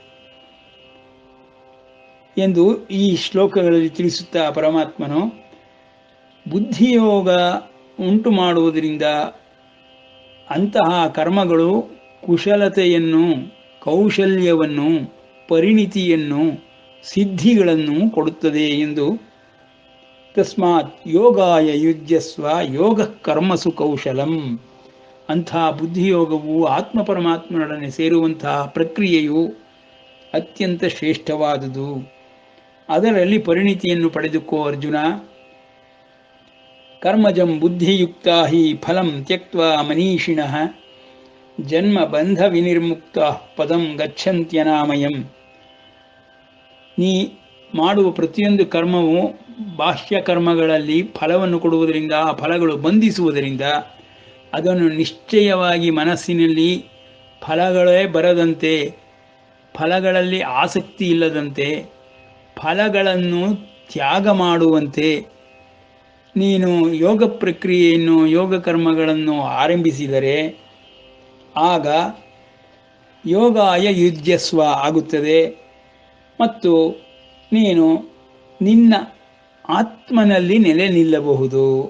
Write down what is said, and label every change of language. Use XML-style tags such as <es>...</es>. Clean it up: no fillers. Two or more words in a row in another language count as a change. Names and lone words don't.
<kn>ಎಂದು ಈ ಶ್ಲೋಕಗಳಲ್ಲಿ ತಿಳಿಸುತ್ತಾ ಪರಮಾತ್ಮನು ಬುದ್ಧಿಯೋಗ ಉಂಟು ಮಾಡುವುದರಿಂದ ಅಂತಹ ಕರ್ಮಗಳು ಕುಶಲತೆಯನ್ನು, ಕೌಶಲ್ಯವನ್ನು, ಪರಿಣಿತಿಯನ್ನು, ಸಿದ್ಧಿಗಳನ್ನು ಕೊಡುತ್ತದೆ ಎಂದು</kn> <sa>ತಸ್ಮಾತ್ ಯೋಗಾಯ ಯುಜ್ಯಸ್ವ ಯೋಗ ಕರ್ಮಸು ಕೌಶಲಂ.</sa> <kn>ಅಂಥ ಬುದ್ಧಿಯೋಗವು ಆತ್ಮ ಪರಮಾತ್ಮನೊಡನೆ ಸೇರುವಂತಹ ಪ್ರಕ್ರಿಯೆಯು ಅತ್ಯಂತ ಶ್ರೇಷ್ಠವಾದುದು. ಅದರಲ್ಲಿ ಪರಿಣಿತಿಯನ್ನು ಪಡೆದುಕೋ ಅರ್ಜುನ.</kn> <sa>ಕರ್ಮಜಂ ಬುದ್ಧಿಯುಕ್ತಾ ಹಿ ಫಲಂ ತ್ಯಕ್ತ್ವಾ ಮನೀಷಿಣಃ ಜನ್ಮ ಬಂಧ ವಿನಿರ್ಮುಕ್ತ ಪದಂ ಗಚ್ಚಂತ್ಯನಾಮಯಂ.</sa> <kn>ನೀ ಮಾಡುವ ಪ್ರತಿಯೊಂದು ಕರ್ಮವು ಬಾಹ್ಯ ಕರ್ಮಗಳಲ್ಲಿ ಫಲವನ್ನು ಕೊಡುವುದರಿಂದ, ಆ ಫಲಗಳು ಬಂಧಿಸುವುದರಿಂದ ಅದನ್ನು ನಿಶ್ಚಯವಾಗಿ ಮನಸ್ಸಿನಲ್ಲಿ ಫಲಗಳೇ ಬರದಂತೆ, ಫಲಗಳಲ್ಲಿ ಆಸಕ್ತಿ ಇಲ್ಲದಂತೆ, ಫಲಗಳನ್ನು ತ್ಯಾಗ ಮಾಡುವಂತೆ ನೀನು ಯೋಗ ಪ್ರಕ್ರಿಯೆಯನ್ನು, ಯೋಗ ಕರ್ಮಗಳನ್ನು ಆರಂಭಿಸಿದರೆ ಆಗ</kn> <sa>ಯೋಗಾಯ ಯುಜ್ಯಸ್ವ</sa> <kn>ಆಗುತ್ತದೆ ಮತ್ತು ನೀನು ನಿನ್ನ ಆತ್ಮನಲ್ಲಿ ನೆಲೆ ನಿಲ್ಲಬಹುದು.</kn>